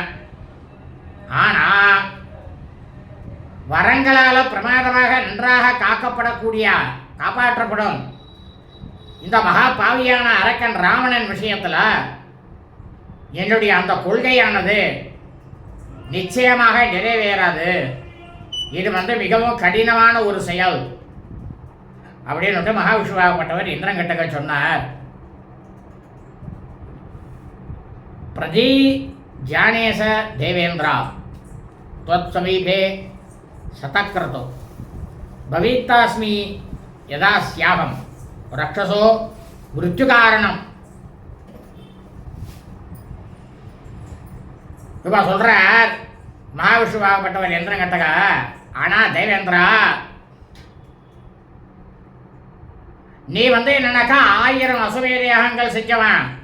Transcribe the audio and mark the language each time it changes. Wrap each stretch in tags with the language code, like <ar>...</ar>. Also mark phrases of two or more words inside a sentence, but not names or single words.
<ta>ஆனால் வரங்களால் பிரமாதமாக நன்றாக காப்பாற்றப்படும் இந்த மகா பாவியான அரக்கன் ராவணன் விஷயத்தில் என்னுடைய அந்த கொள்கையானது நிச்சயமாக நிறைவேறாது. இது மிகவும் கடினமான ஒரு செயல் அப்படின்னு மகாவிஷ்ணுவாகப்பட்டவர் இந்திரன் கிட்ட சொன்னார்.</ta> <sa>प्रति जाने च देवेन्द्र त्वत् समीपे शतक्रतो भवितास्मि यदा स्याहं रक्षसो मृत्युकारणம்.</sa> <ta>இப்போ சொல்கிறார் மகாவிஷ்ணுவாகப்பட்டவர் இந்திரன் கிட்டக, ஆனால் தேவேந்திரா, நீ என்னன்னாக்கா 1000 அசுமேத யாகங்கள் செஞ்சவன்.</ta>